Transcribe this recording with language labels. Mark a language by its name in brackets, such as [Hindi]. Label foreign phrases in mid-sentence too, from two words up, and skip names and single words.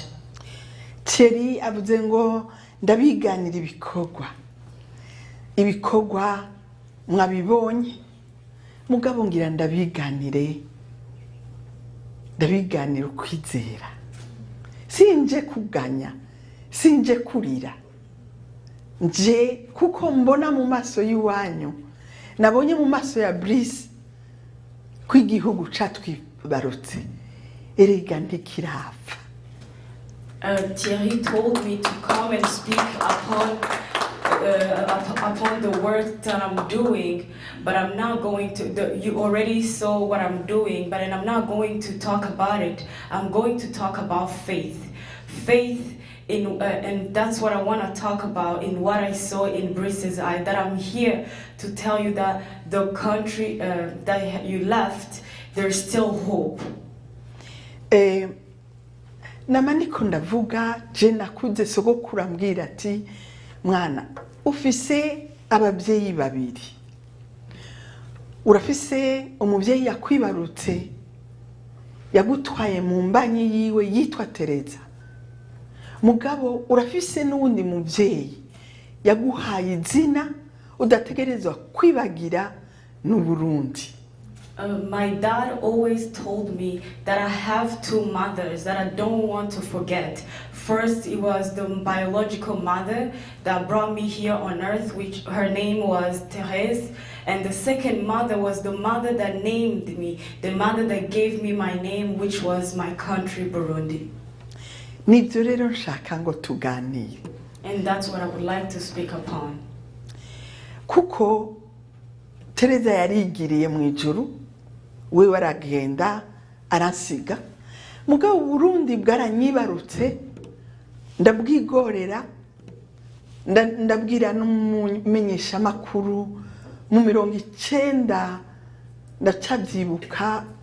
[Rundi] Thierry avuze ngo ndabiganira ibikorwa mwabibonye mugabo ngira ndabiganira ukwizera sinje kuganya sinje kurira nje kuko mbona mu maso y'iwanyu nabonye mu maso ya Brice kw'igihugu catwibarutse erega ntikirapfa. [English] Thierry told me to come and speak upon the work that I'm doing, but I'm not going to. You already saw what I'm doing, but I'm not going to talk about it. I'm going to talk about faith. Faith in, and that's what I want to talk about in what I saw in Brice's eye. That I'm here to tell you that the country that you left, there's still hope. [Rundi] Namaniko ndavuga je nakuze sogokuru ambwira ati mwana ufise ababyeyi babiri urafise umubyeyi yakwibarutse yagutwaye mu mbanyi yiwe yitwa Tereza mugabo urafise n'uwundi mubyeyi yaguhaye izina udategerezwa kwibagira n'u Burundi. [English] My dad always told me that I have two mothers that I don't want to forget. First, it was the biological mother that brought me here on earth, which her name was Thérèse. And the second mother was the mother that named me, the mother that gave me my name, which was my country, Burundi. [Rundi] Nibyo rero nshaka ngo tuganire. [English] And that's what I would like to speak upon. [Rundi] Kuko Tereza yarigiriye mu ijuru we waragenda aransiga mugabo Burundi bwaranyibarutse ndabwigorera ndabwira n'umumenyesha makuru mu 90 ndacabyibuka